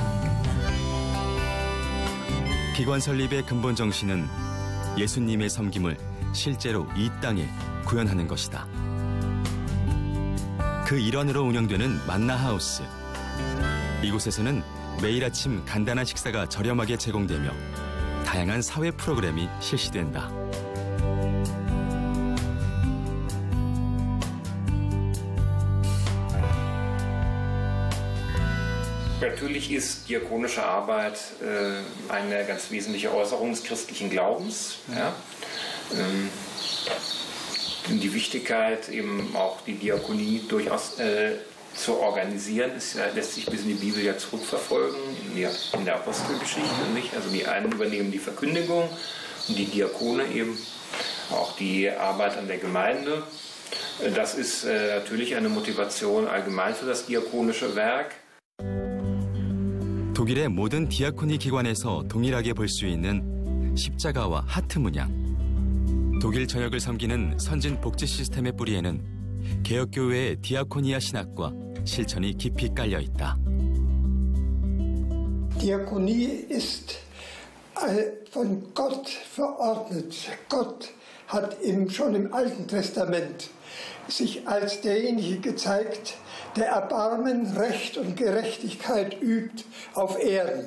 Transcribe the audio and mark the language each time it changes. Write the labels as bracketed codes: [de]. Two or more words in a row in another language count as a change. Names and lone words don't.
[ko] 기관 설립의 근본 정신은 예수님의 섬김을 실제로 이 땅에 구현하는 것이다. 그 일환으로 운영되는 만나하우스. 이곳에서는 매일 아침 간단한 식사가 저렴하게 제공되며 다양한 사회 프로그램이 실시된다. [de] Natürlich ist diakonische Arbeit eine ganz wesentliche Äußerung des christlichen Glaubens. Ja? Die Wichtigkeit, eben auch die Diakonie durchaus zu organisieren, lässt sich bis in die Bibel ja zurückverfolgen, in der Apostelgeschichte. Nicht? Also die einen übernehmen die Verkündigung und die Diakone eben auch die Arbeit an der Gemeinde. Das ist natürlich eine Motivation allgemein für das diakonische Werk. [ko] 독일의 모든 디아코니 기관에서 동일하게 볼 수 있는 십자가와 하트 문양. 독일 전역을 섬기는 선진 복지 시스템의 뿌리에는 개혁교회의 디아코니아 신학과 실천이 깊이 깔려 있다. [de] Diakonie ist von Gott verordnet. Gott hat schon im Alten Testament sich als derjenige gezeigt, der Erbarmen, Recht und Gerechtigkeit übt auf Erden.